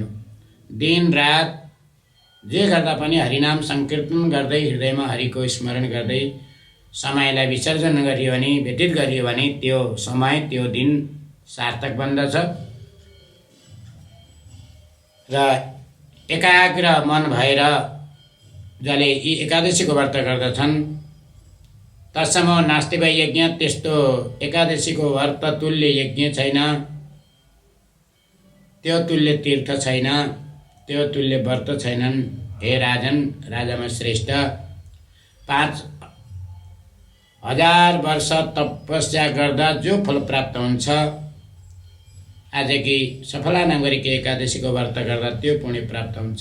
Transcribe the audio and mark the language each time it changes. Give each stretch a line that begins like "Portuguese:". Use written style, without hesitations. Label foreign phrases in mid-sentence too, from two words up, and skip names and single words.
Nepali: दिन रात जे गर्दा पनि हरिनाम संकीर्तन गर्दै, हृदयमा हरिको स्मरण गर्दै समयलाई विसर्जन गरियो भने, व्यतीत गरियो भने त्यो समय, त्यो दिन सार्थक बन्दछ र एकाग्र मन भएर जसले यी एकादशीको व्रत गर्दछन्
Sanskrit: तत्सम्म नास्ति वै यज्ञ,
Nepali: त्यस्तो एकादशीको व्रत तुल्य यज्ञ छैन, त्यो तुल्य तीर्थ छैन, त्यो तुल्य व्रत छैनन्। हे राजन, राजामा श्रेष्ठ 5000 वर्ष तपस्या गर्दा जो फल प्राप्त हुन्छ, आज कि सफला नगरीको एकादशीको व्रत गर्दा त्यो पुण्य प्राप्त हुन्छ।